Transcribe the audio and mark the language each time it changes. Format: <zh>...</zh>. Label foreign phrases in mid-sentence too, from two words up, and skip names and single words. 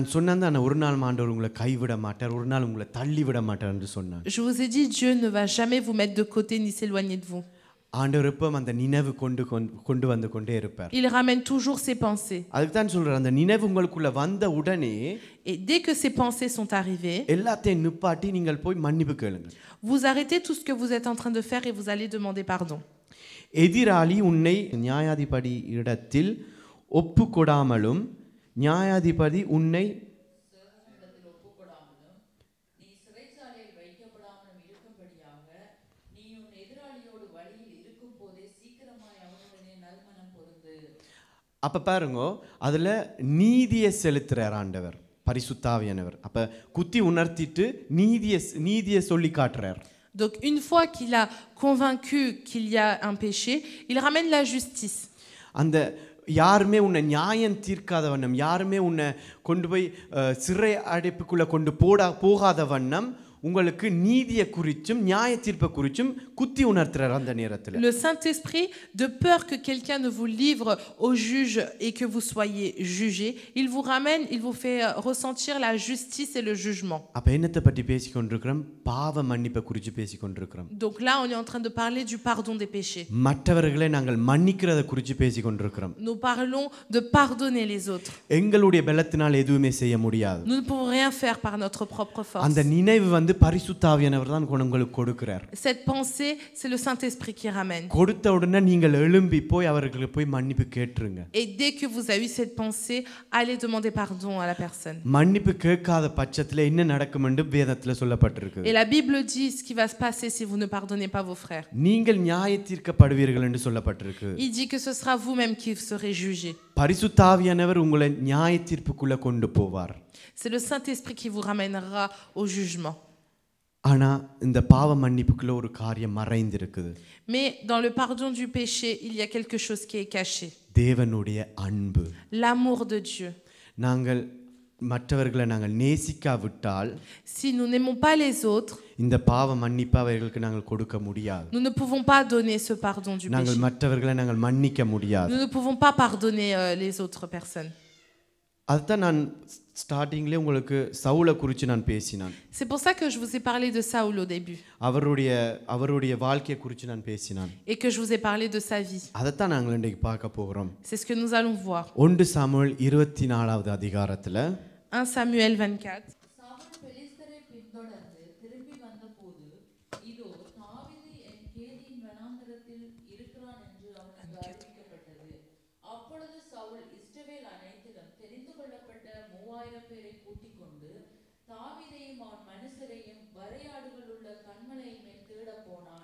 <fr>Je vous ai dit, Dieu ne va jamais vous mettre de côté ni s'éloigner de vous. Il ramène toujours ses pensées. Et dès que ces pensées sont arrivées, vous arrêtez tout ce que vous êtes en train de faire et vous allez demander pardon.</fr> <ta>எதிராளி உன்னை நியாயாதிபதி இடத்தில் ஒப்புக்கொடாமலும் நியாயாதிபதி உன்னை அப்ப பாருங்க அதுல நீதியை செலுத்துறார் ஆண்டவர் பரிசுத்தாவியானவர். அப்ப குத்தி உணர்த்திட்டு நீதியை சொல்லி காட்டுறார்.</ta> <fr>Donc une fois qu'il a convaincu qu'il y a un péché, il ramène la justice.</fr> <ta>அந்த யாருமே உன்னை நியாயம் தீர்க்காத வண்ணம் யாருமே உன்னை கொண்டு போய் சிறை அடைப்புக்குள்ள கொண்டு போகாத வண்ணம் உங்களுக்கு நீதியை குறிச்சும் நியாய தீர்ப்பை குறிச்சும் குத்தி உணர்த்துறார் அந்த நேரத்துல.</ta> <fr>Le Saint-Esprit, de peur que quelqu'un ne vous livre au juge et que vous soyez jugés, il vous ramène, il vous fait ressentir la justice et le jugement.</fr> <ta>அப்ப என்னத்தை பற்றி பேசிக்கொண்டிருக்கிறோம்? பாவ மன்னிப்பை குறித்து பேசிக்கொண்டிருக்கிறோம்.</ta> <fr>Donc là, on est en train de parler du pardon des péchés.</fr> <ta>மற்றவர்களை நாங்கள் மன்னிக்கிறதை குறித்து பேசிக்கொண்டிருக்கிறோம்.</ta> <fr>Nous parlons de pardonner les autres.</fr> <ta>எங்களுடைய பலத்தினால் எதுவுமே செய்ய முடியாது.</ta> <fr>Nous ne pouvons rien faire par notre propre force.</fr> <ta>அந்த நினைவு பரிசுத்த ஆவியானவர் தான் உங்களுக்கு கொடுக்கிறார்.</ta> <fr>Cette pensée, c'est le Saint-Esprit qui ramène.</fr> <ta>கொடுத்த உடனே நீங்கள் எழும்பி போய் அவர்களுக்கு போய் மன்னிப்பு கேட்ருங்க.</ta> <fr>Et dès que vous avez eu cette pensée, allez demander pardon à la personne.</fr> <ta>மன்னிப்பு கேட்காத பட்சத்துல என்ன நடக்கும் என்று வேதத்துல சொல்லப்பட்டிருக்கு.</ta> <fr>Et la Bible dit ce qui va se passer si vous ne pardonnez pas vos frères.</fr> <ta>நீங்கள் நியாய தீர்க்கப்படுவீர்கள் என்று சொல்லப்பட்டிருக்கு.</ta> <fr>Il dit que ce sera vous-même qui serez jugés.</fr> <ta>பரிசுத்த ஆவியானவர் உங்களை நியாய தீர்ப்புக்குள்ள கொண்டு போவார்.</ta> <fr>C'est le Saint-Esprit qui vous ramènera au jugement.</fr> <ta>ஆனா இந்த பாவ மன்னிப்புக்குள்ள ஒரு காரியம் மறைந்திருக்குது.</ta> <fr>Mais dans le pardon du péché, il y a quelque chose qui est caché.</fr> <ta>தேவனுடைய அன்பு.</ta> <fr>L'amour de Dieu.</fr> <ta>நாங்கள் மற்றவர்களை நாங்கள் நேசிக்காவிட்டால்,</ta> <fr>si nous n'aimons pas les autres,</fr> <ta>இந்த பாவ மன்னிப்பை அவர்களுக்கு நாங்கள் கொடுக்க முடியாது.</ta> <fr>nous ne pouvons pas donner ce pardon du péché.</fr> <ta>நாங்கள் மற்றவர்களை நாங்கள் மன்னிக்க முடியாது.</ta> <fr>Nous ne pouvons pas pardonner les autres personnes.</fr> <ta>அதுதான் நான் ஸ்டார்டிங்ல உங்களுக்கு சவுலை குறித்து நான் பேசினான்.</ta> <fr>C'est pour ça que je vous ai parlé de Saoul au début.</fr> <ta>அவருடைய வாழ்க்கையை குறித்து நான் பேசினான்.</ta> <fr>Et que je vous ai parlé de sa vie.</fr> <ta>அதைத்தான் நாங்கள் இன்றைக்கு பார்க்க போகிறோம்.</ta> <fr>C'est ce que nous allons voir.</fr> <ta>1 சாமுவேல் 24வது அதிகாரத்துல</ta> <fr>1 Samuel 24.</fr> <ta>சவுல் பெலிஸ்தரை பின்தொடர்ந்து திரும்பி வந்தபோது இதோ தாவீது என் கேதியின் வனாந்தரத்தில் இருக்கிறான் என்று அவனுக்கு அறிவிக்கப்பட்டது. அப்பொழுது சவுல் இஸ்ரவேல் அனைத்திலும் தெரிந்து கொள்ளப்பட்ட 3000 பேரை கூட்டிக் கொண்டு தாவீதையும் அவன் மனுஷரையும் வரையாடுகள் உள்ள கன்மலையின் மேல் தேடப் போனான்.</ta>